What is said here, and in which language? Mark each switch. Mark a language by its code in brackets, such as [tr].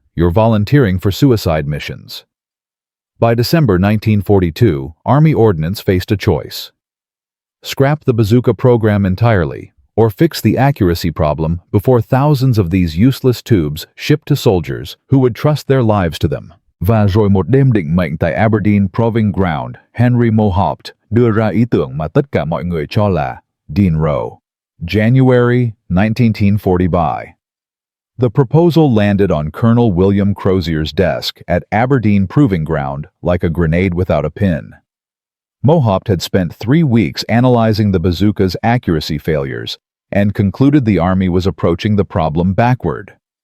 [en] You're volunteering for suicide missions. By December 1942, Army Ordnance faced a choice. Scrap the bazooka program entirely, or fix the accuracy problem before thousands of these useless tubes shipped to soldiers who would trust their lives to them. [vi] Và rồi một đêm định mệnh tại Aberdeen Proving Ground, Henry Mohaupt đưa ra ý tưởng mà tất cả mọi người cho là Dean Row. [en] January 1940. The proposal landed on Colonel William Crozier's desk at Aberdeen Proving Ground like a grenade without a pin. Mohaupt had spent 3 weeks analyzing the bazooka's accuracy failures and concluded the Army was approaching the problem backward.